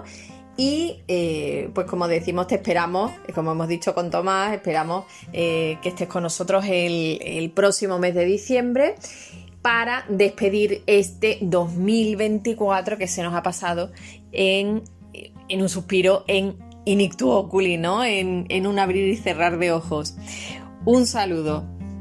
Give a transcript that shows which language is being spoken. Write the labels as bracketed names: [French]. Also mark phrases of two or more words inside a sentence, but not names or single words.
[Spanish] Y pues como decimos, te esperamos, como hemos dicho con Tomás, esperamos que estés con nosotros el próximo mes de diciembre para despedir este 2024 que se nos ha pasado en un suspiro, en [Latin] in ictu oculi, [Spanish] ¿no? En un abrir y cerrar de ojos. Un saludo.